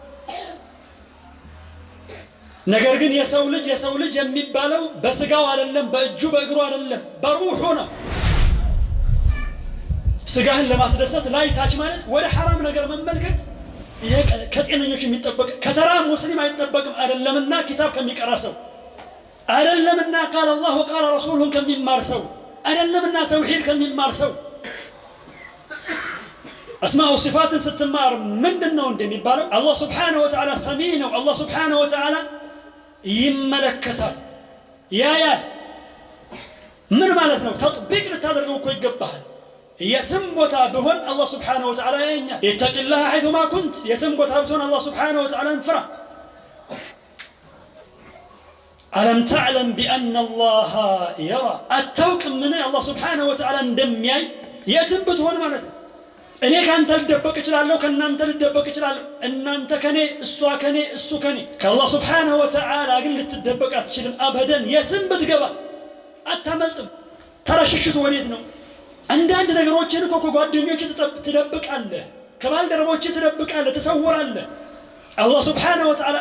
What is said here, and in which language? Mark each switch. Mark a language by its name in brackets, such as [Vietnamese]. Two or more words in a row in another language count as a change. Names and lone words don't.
[Amharic] ነገር ግን የሰው ልጅ የሚባለው በስጋው አይደለም በእጁ በእግሩ አይደለም በሩሑ ነው ስጋህን ለማስደሰት ላይ ታች ማለት ወደ حرام ነገር መመልከት ይሄ ከጤነኞች የሚጠበቅ ከተራ ሙስሊም አይጠበቅም አይደለምና ኪታብ ከሚቀራ ሰው አይደለምና [Arabic] قال الله وقال رسوله [Amharic] ከሚማር ሰው አይደለምና ተውሂድ ከሚማር ሰው [Arabic] اسماء وصفات [Amharic] ስትማር ምንድነው እንደሚባለው አላህ [Arabic] سبحانه وتعالى [Amharic] ሰሚ ነው አላህ [Arabic] سبحانه وتعالى [Amharic] ይመለከታል ያያል ምን ማለት ነው ተጥቢቅ ልታደርገው እኮ ይገባል የትም ቦታ ቢሆን አላህ [Arabic] سبحانه وتعالى [Amharic] ያየኛል ይተቂላህ [Arabic] حيثما كنت [Amharic] የትም ቦታ ብትሆን አላህ [Arabic] سبحانه وتعالى [Amharic] ፍራ [Arabic] ألم تعلم بأن الله يرى التوق من الله سبحانه وتعالى [Amharic] እንደሚያይ የትም ብትሆን ማለት ነው እኔ ካንተ ልደበቅ እችላለሁ ከናንተ ልደበቅ እችላለሁ እናንተ ከኔ እሷ ከኔ እሱ ከኔ ከአላህ [Arabic] سبحانه وتعالى [Amharic] ግን ልትደበቅ አትችልም አበደን የትም ብትገባ አታመልጥም ተረሽሽቱ ወዴት ነው አንዳንድ ነገሮችን እኮ ከጓደኞች ትደብቃለህ ከባልደረቦች ትደብቃለህ ተሰውራለህ አላህ [Arabic] سبحانه وتعالى